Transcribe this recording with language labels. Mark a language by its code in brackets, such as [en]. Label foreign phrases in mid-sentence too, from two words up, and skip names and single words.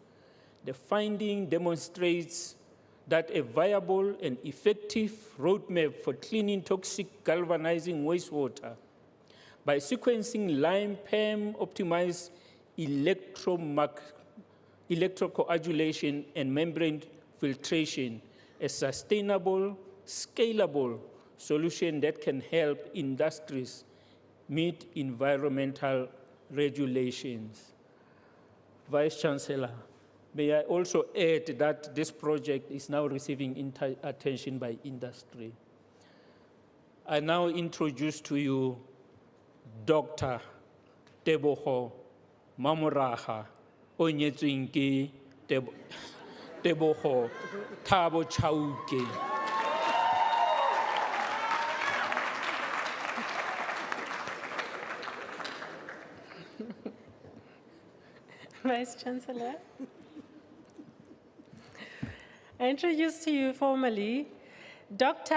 [en] The finding demonstrates that a viable and effective roadmap for cleaning toxic galvanizing wastewater by sequencing lime PEM optimized electrocoagulation, and membrane filtration, a sustainable, scalable solution that can help industries meet environmental regulations. Vice Chancellor, may I also add that this project is now receiving attention by industry. I now introduce to you Dr. [st] Teboho Mamoraga, o nyetsweng ke Teboho Thabo Chauke. [en] Vice Chancellor. I introduce to you formally Dr.